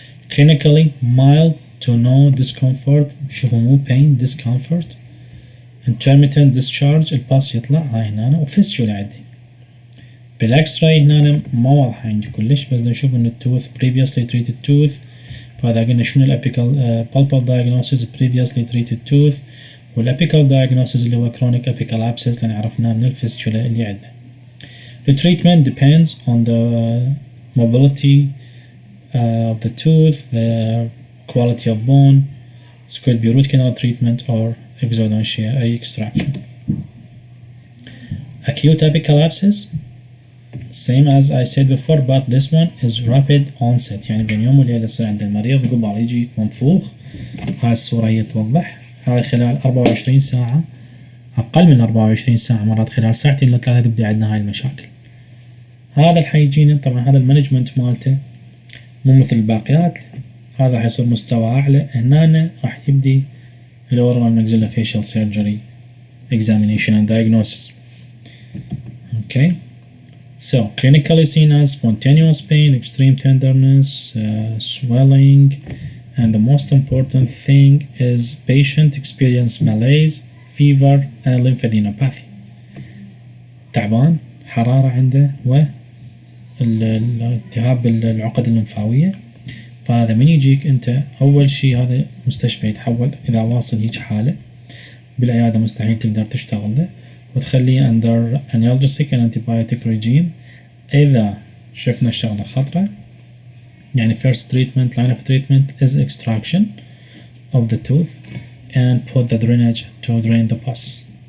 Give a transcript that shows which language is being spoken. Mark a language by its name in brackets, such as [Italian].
[English] clinically mild to no discomfort. [Arabic] شوفوا مو [English] pain discomfort. intermittent discharge [Arabic] الباس يطلع هاي هنا وفيستولا عندي. بالاكس راي هنا ما واضحة عندي كلش بس نشوف ان التوث previously treated tooth. فهذا قلنا شنو الابيكال pulpal diagnosis previously treated tooth والابيكال diagnosis اللي هو chronic apical abscess لان عرفناه من الفيستولا اللي عندنا. [English] The treatment depends on the mobility of the tooth, the quality of bone. It could be root canal treatment or exodontia extraction. Acute apical abscess, same as I said before, but this one is rapid onset. [Arabic] يعني بين يوم وليلة يصير عند المريض قبل يجي منفوخ. هاي الصورة هي توضح. هاي خلال 24 ساعة أقل من 24 ساعة مرات خلال ساعتين لثلاثة تبدأ عندنا هاي المشاكل. هذا الحيجيني طبعا هذا المانجمنت مالته مو مثل الباقيات. هذا راح يصير مستوى أعلى. هنا راح يبدي الأورال maxillofacial surgery examination and diagnosis. [English] Okay, so clinically seen as spontaneous pain, extreme tenderness, swelling, and the most important thing is patient experience malaise, fever, and lymphadenopathy. [Arabic] تعبان حرارة عنده والالتهاب العقد الليمفاوية. فهذا من يجيك انت اول شيء هذا مستشفى يتحول اذا واصل هيك حالة بالعيادة مستحيل تقدر تشتغل له وتخليه [English] under analgesic and antibiotic regime. [Arabic] اذا شفنا الشغلة خطرة يعني [English] first treatment line of treatment is extraction of the tooth and put the drainage to drain the pus.